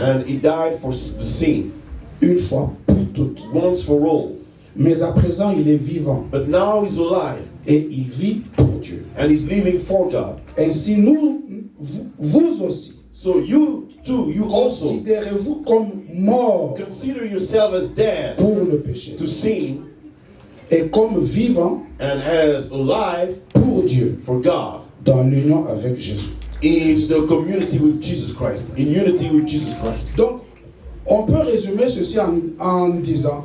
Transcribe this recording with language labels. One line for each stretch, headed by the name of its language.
English: and he died for the sin
French: Une fois pour toutes.
English: once for all.
French: Mais à présent, il est vivant
English: But now he's alive,
French: et il vit pour Dieu.
English: and he's living for God.
French: Ainsi, vous aussi,
English: So you too, you also
French: considérez-vous comme mort
English: consider yourself as dead
French: pour le péché
English: to sin
French: et comme vivant
English: and as alive
French: pour Dieu
English: for God
French: dans l'union avec Jésus.
English: in the community with Jesus Christ, in unity with Jesus Christ.
French: Donc, on peut résumer ceci en disant